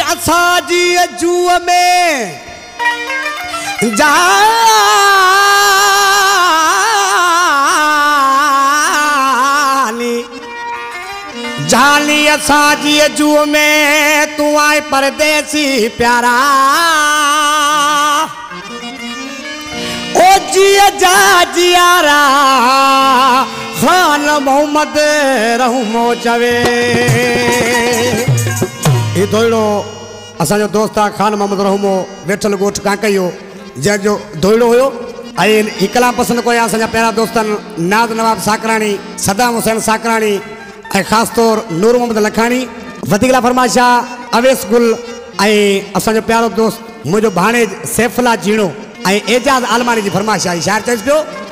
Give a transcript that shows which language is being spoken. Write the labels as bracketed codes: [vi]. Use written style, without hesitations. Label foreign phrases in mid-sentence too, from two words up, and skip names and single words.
[sd] असाजी जुअ में जाली जाली असाजी जुअ में तू आए परदेसी प्यारा ओ जिया जा जियारा खान मोहम्मद रहमो चवे ये दोड़ो असांजो दोस्त आहे खान मोहम्मद रहमो वेठल गोठ कांकइयो जंहिंजो दोड़ो हुयो ऐं ही कलाम पसंदि कया असांजा प्यारा दोस्तनि नाज़ नवाब साकराणी सदाम हुसैन साकराणी ऐं ख़ासि तौर नूर मोहम्मद लखानी वधीक फरमाइश आहे अवेस गुल ऐं असांजो प्यारो दोस्त मुंहिंजो भाणेज सैफुल्ला जीणो ऐं एजाज़ आलमानी जी फरमाइश आहे शाइर चइसि पियो